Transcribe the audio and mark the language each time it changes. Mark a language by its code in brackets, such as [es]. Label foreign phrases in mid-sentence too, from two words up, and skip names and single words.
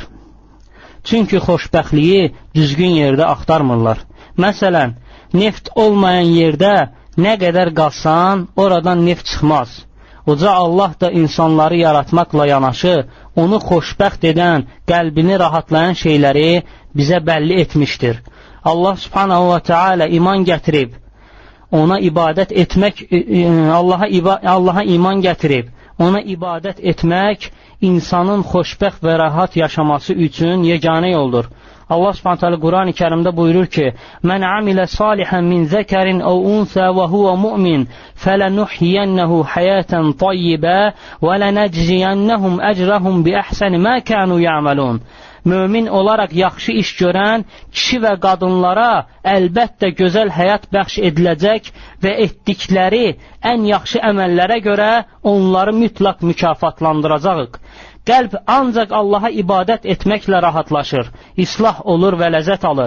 [az] Çünki xoşbəxtliyi düzgün yerdə axtarmırlar. Məsələn, neft olmayan yerdə nə qədər qazsan, oradan neft çıxmaz. Uca Allah da insanları yaratmaqla yanaşı, onu xoşbəxt edən, qəlbini rahatlayan şeyləri bizə bəlli etmişdir. [ar] الله سبحانه وتعالى [az] iman gətirib, ona ibadət etmək, Allaha iman gətirib, ona ibadət etmək insanın xoşbəxt və rahat yaşaması üçün yeganə yoldur. [ar] الله سبحانه تعالى [az] Quran-ı Kərimdə buyurur ki: [ar] "من عمل صالحا من ذكر أو أنثى وهو مؤمن فلنحيينه حياة طيبة ولنجزينهم أجرهم بأحسن ما كانوا يعملون." [az] Mömin olaraq yaxşı iş görən kişi və qadınlara əlbəttə gözəl həyat bəxş ediləcək və etdikləri ən yaxşı əməllərə görə onları mütləq mükafatlandıracağıq. Qəlb ancaq Allaha ibadət etməklə rahatlaşır, islah olur və ləzzət alır.